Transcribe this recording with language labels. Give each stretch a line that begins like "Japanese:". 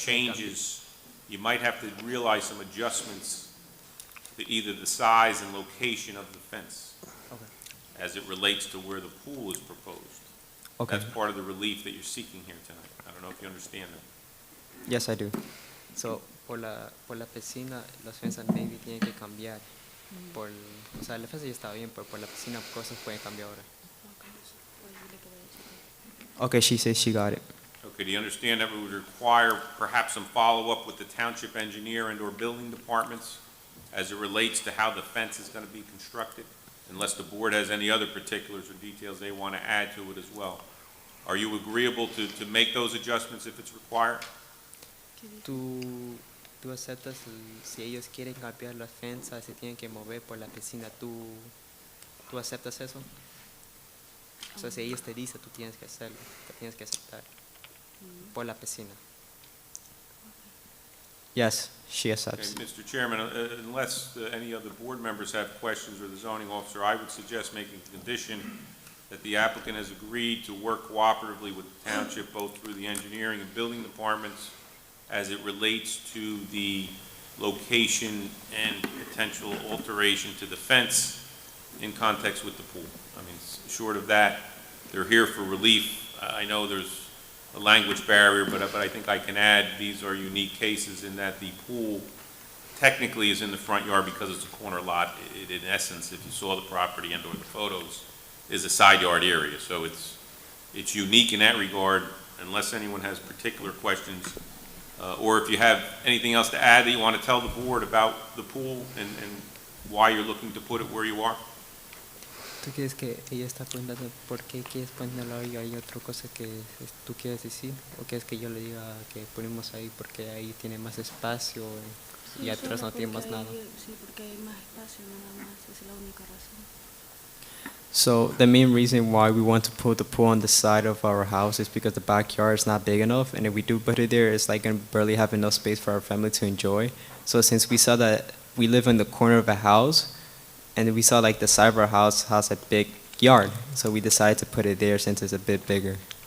English: Changes, you might have to realize some adjustments to either the size and location of the fence Okay. as it relates to where the pool is proposed. Okay. That's part of the relief that you're seeking here tonight. I don't know if you understand that. Yes, I do.
Spanish: So por la piscina, las fensas maybe tienen que cambiar. O sea, la fensa ya estaba bien, pero por la piscina cosas pueden cambiar ahora. Ok, pues dile que vaya a checar.
English: Okay, she says she got it. Okay, do you understand that we would require perhaps some follow-up with the township engineer and/or building departments as it relates to how the fence is going to be constructed, unless the board has any other particulars or details they want to add to it as well? Are you agreeable to make those adjustments if it's required?
Spanish: ¿Qué dijo? Tú aceptas si ellos quieren cambiar la fensa, se tienen que mover por la piscina, ¿tú aceptas eso? O sea, si ellos te dicen, tú tienes que hacerlo, te tienes que aceptar por la piscina.
English: Yes, she Okay, accepts. Mr. Chairman, unless any other board members have questions or the zoning officer, I would suggest making a condition that the applicant has agreed to work cooperatively with the township, both through the engineering and building departments, as it relates to the location and potential alteration to the fence in context with the pool. I mean, short of that, they're here for relief. I know there's a language barrier, but I think I can add, these are unique cases in that the pool technically is in the front yard because it's a corner lot. It, in essence, if you saw the property and/or the photos, is a side yard area. So it's unique in that regard, unless anyone has particular questions. Or if you have anything else to add that you want to tell the board about the pool and why you're looking to put it where you are?
Spanish: ¿Tú quieres que ella está preguntando por qué quieres ponerlo ahí? ¿Hay otra cosa que tú quieres decir? ¿O quieres que yo le diga que ponemos ahí porque ahí tiene más espacio y Sí, atrás solo no tiene más porque nada? sí, porque hay más espacio, nada más, esa es la única razón.
English: So the main reason why we want to put the pool on the side of our house is because the backyard is not big enough, and if we do put it there, it's like gonna barely have enough space for our family to enjoy. So since we saw that we live in the corner of a house, and we saw like the side of our house has a big yard, so we decided to put it there since it's a bit bigger.